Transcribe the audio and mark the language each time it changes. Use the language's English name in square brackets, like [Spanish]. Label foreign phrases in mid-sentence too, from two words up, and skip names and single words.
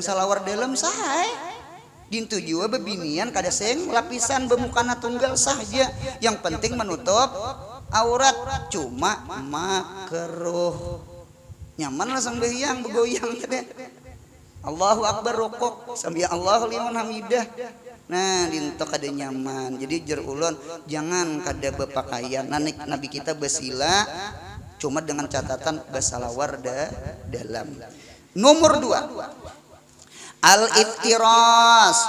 [Banjar] salawar dalam sahay dintu jua bebinian kada sing lapisan bemukana tunggal sahaja yang penting menutup aurat cuma makruh nyaman lah sembahyang begoyang tadi [Arabic] Allahu Akbar [Banjar] rokok [Arabic] sami Allahu liman hamidah [Banjar] nah dintu kada nyaman jadi jer ulun jangan kada bepakaian nabi kita besila cuma dengan catatan basalawar dalam. Nomor 2 al-iftiras.